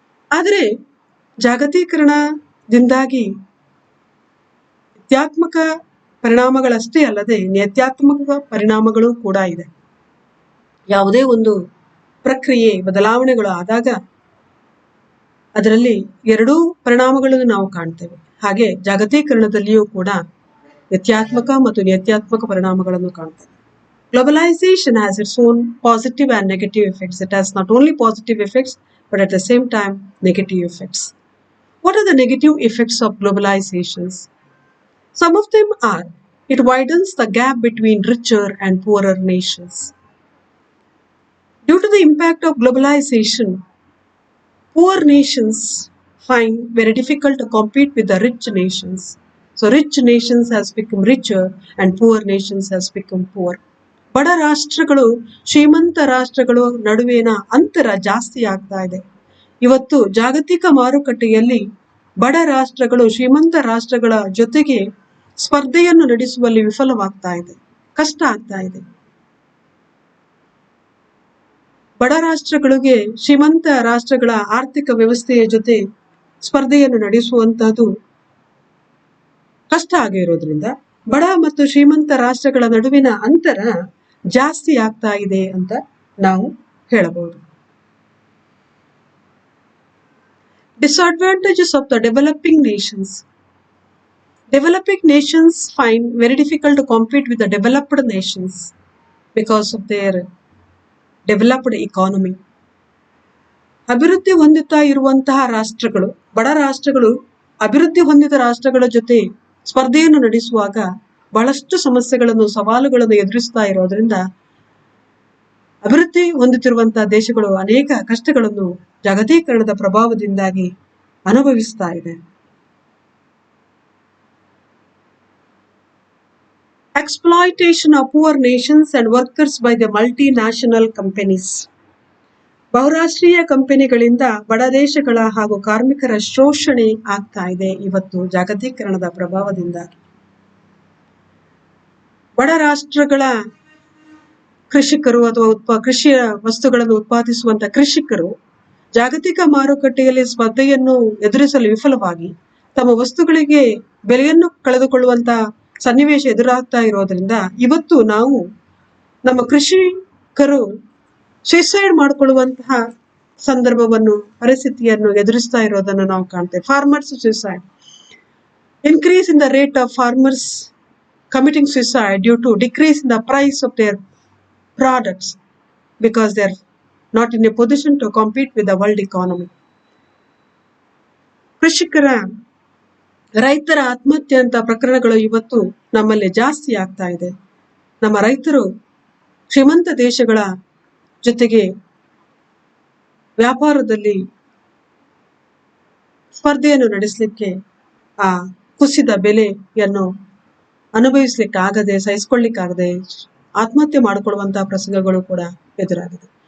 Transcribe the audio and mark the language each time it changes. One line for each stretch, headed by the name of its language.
Kannada: ಆದರೆ ಜಾಗತೀಕರಣದಿಂದಾಗಿ ತ್ಯಾತ್ಮಕ ಪರಿಣಾಮಗಳಷ್ಟೇ ಅಲ್ಲದೆ ನೇತ್ಯಾತ್ಮಕ ಪರಿಣಾಮಗಳು ಕೂಡ ಇದೆ. ಯಾವುದೇ ಒಂದು ಪ್ರಕ್ರಿಯೆ ಬದಲಾವಣೆಗಳು ಆದಾಗ ಅದರಲ್ಲಿ ಎರಡೂ ಪರಿಣಾಮಗಳನ್ನು ನಾವು ಕಾಣ್ತೇವೆ. ಹಾಗೆ ಜಾಗತೀಕರಣದಲ್ಲಿಯೂ ಕೂಡ ವ್ಯತ್ಯಾತ್ಮಕ ಮತ್ತು ನೇತ್ಯಾತ್ಮಕ ಪರಿಣಾಮಗಳನ್ನು ಕಾಣ್ತೇವೆ.
English: Globalization has its own positive and negative effects. It has not only positive effects, but at the same time negative effects. What are the negative effects of globalizations? Some of them are, it widens the gap between richer and poorer nations. Due to the impact of globalization, poor nations find very difficult to compete with the rich nations. So rich nations has become richer and poor nations has become poor.
Kannada: ಬಡ ರಾಷ್ಟ್ರಗಳು ಶ್ರೀಮಂತ ರಾಷ್ಟ್ರಗಳು ನಡುವಿನ ಅಂತರ ಜಾಸ್ತಿ ಆಗ್ತಾ ಇದೆ. ಇವತ್ತು ಜಾಗತಿಕ ಮಾರುಕಟ್ಟೆಯಲ್ಲಿ ಬಡ ರಾಷ್ಟ್ರಗಳು ಶ್ರೀಮಂತ ರಾಷ್ಟ್ರಗಳ ಜೊತೆಗೆ ಸ್ಪರ್ಧೆಯನ್ನು ನಡೆಸುವಲ್ಲಿ ವಿಫಲವಾಗ್ತಾ ಇದೆ, ಕಷ್ಟ ಆಗ್ತಾ ಇದೆ. ಬಡ ರಾಷ್ಟ್ರಗಳಿಗೆ ಶ್ರೀಮಂತ ರಾಷ್ಟ್ರಗಳ ಆರ್ಥಿಕ ವ್ಯವಸ್ಥೆಯ ಜೊತೆ ಸ್ಪರ್ಧೆಯನ್ನು ನಡೆಸುವಂತಹದ್ದು ಕಷ್ಟ ಆಗಿರೋದ್ರಿಂದ ಬಡ ಮತ್ತು ಶ್ರೀಮಂತ ರಾಷ್ಟ್ರಗಳ ನಡುವಿನ ಅಂತರ ಜಾಸ್ತಿ ಆಗ್ತಾ ಇದೆ ಅಂತ ನಾವು ಹೇಳಬಹುದು.
English: Disadvantages of the developing nations. Developing nations find very difficult to compete with the developed nations because of their developed economy.
Kannada: ಅಭಿವೃದ್ಧಿ ಹೊಂದುತ್ತಾ ಇರುವಂತಹ ರಾಷ್ಟ್ರಗಳು, ಬಡ ರಾಷ್ಟ್ರಗಳು ಅಭಿವೃದ್ಧಿ ಹೊಂದಿದ ರಾಷ್ಟ್ರಗಳ ಜೊತೆ ಸ್ಪರ್ಧೆಯನ್ನು ನಡೆಸುವಾಗ ಬಹಳಷ್ಟು ಸಮಸ್ಯೆಗಳನ್ನು, ಸವಾಲುಗಳನ್ನು ಎದುರಿಸ್ತಾ ಇರೋದ್ರಿಂದ ಅಭಿವೃದ್ಧಿ ಹೊಂದುತ್ತಿರುವಂತಹ ದೇಶಗಳು ಅನೇಕ ಕಷ್ಟಗಳನ್ನು ಜಾಗತೀಕರಣದ ಪ್ರಭಾವದಿಂದಾಗಿ ಅನುಭವಿಸ್ತಾ ಇದೆ.
English: Exploitation of poor nations and workers by the multinational companies.
Kannada: ಬಹುರಾಷ್ಟ್ರೀಯ ಕಂಪನಿಗಳಿಂದ ಬಡ ದೇಶಗಳ ಹಾಗೂ ಕಾರ್ಮಿಕರ ಶೋಷಣೆ ಆಗ್ತಾ ಇದೆ ಇವತ್ತು ಜಾಗತೀಕರಣದ ಪ್ರಭಾವದಿಂದಾಗಿ. ಬಡ ರಾಷ್ಟ್ರಗಳ ಕೃಷಿಕರು ಅಥವಾ ಕೃಷಿಯ ವಸ್ತುಗಳನ್ನು ಉತ್ಪಾದಿಸುವಂತ ಕೃಷಿಕರು ಜಾಗತಿಕ ಮಾರುಕಟ್ಟೆಯಲ್ಲಿ ಸ್ಪರ್ಧೆಯನ್ನು ಎದುರಿಸಲು ವಿಫಲವಾಗಿ ತಮ್ಮ ವಸ್ತುಗಳಿಗೆ ಬೆಲೆಯನ್ನು ಕಳೆದುಕೊಳ್ಳುವಂತ ಸನ್ನಿವೇಶ ಎದುರಾಗ್ತಾ ಇರೋದ್ರಿಂದ ಇವತ್ತು ನಾವು ನಮ್ಮ ಕೃಷಿಕರು ಸುಸೈಡ್ ಮಾಡಿಕೊಳ್ಳುವಂತಹ ಸಂದರ್ಭವನ್ನು, ಪರಿಸ್ಥಿತಿಯನ್ನು ಎದುರಿಸ್ತಾ ಇರೋದನ್ನು ನಾವು ಕಾಣ್ತೇವೆ.
English: Farmers suicide. Increase in the rate of farmers committing suicide due to decrease in the price of their products because they are not in a position to compete with the world economy.
Kannada: ರೈತರ ಆತ್ಮಹತ್ಯೆ ಅಂತ ಪ್ರಕರಣಗಳು ಇವತ್ತು ನಮ್ಮಲ್ಲಿ ಜಾಸ್ತಿ ಆಗ್ತಾ ಇದೆ. ನಮ್ಮ ರೈತರು ಶ್ರೀಮಂತ ದೇಶಗಳ ಜೊತೆಗೆ ವ್ಯಾಪಾರದಲ್ಲಿ ಸ್ಪರ್ಧೆಯನ್ನು ನಡೆಸಲಿಕ್ಕೆ ಆ ಕುಸಿದ ಬೆಲೆಯನ್ನು ಅನುಭವಿಸ್ಲಿಕ್ಕಾಗದೆ, ಸಹಿಸಿಕೊಳ್ಳಿಕ್ಕಾಗದೆ ಆತ್ಮಹತ್ಯೆ ಮಾಡಿಕೊಳ್ಳುವಂತಹ ಪ್ರಸಂಗಗಳು ಕೂಡ ಎದುರಾಗಿದೆ.